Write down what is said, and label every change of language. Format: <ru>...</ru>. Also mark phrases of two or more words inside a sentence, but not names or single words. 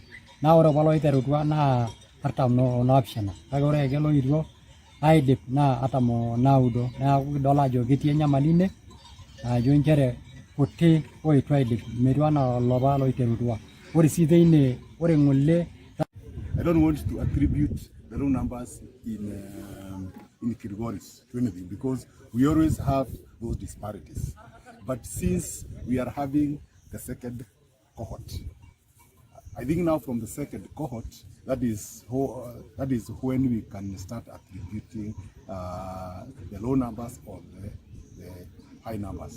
<mas>Naa ore apa loiterutua naa 47 kake ore ake loitwo aidip naa 49 neeku kidol ajo ketii enyamali ine ajo nchere kuti oitu aidip metiu anaa olopa loiterutua. Ore sii teine ore ng'ole</mas> <en>I don't want to attribute the wrong numbers in Kilgoris to anything because we always have those disparities. But since we are having the second cohort, I think now from the second cohort, that is when we can start attributing the low numbers or the high numbers.</en>